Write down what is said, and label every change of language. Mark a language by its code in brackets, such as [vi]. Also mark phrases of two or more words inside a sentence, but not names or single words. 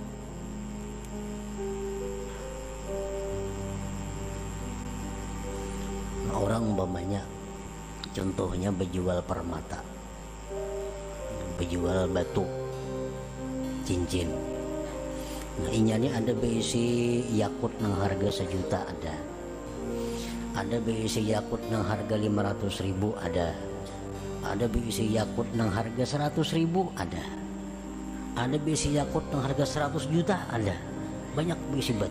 [bjn] Nah, orang umpamanya contohnya berjual permata, berjual batu, cincin. Nah, inyanya ada berisi yakut nang harga 1 juta ada berisi yakut nang harga 500.000 ada berisi yakut nang harga 100.000 ada berisi yakut nang harga 100 juta ada, banyak berisi batu.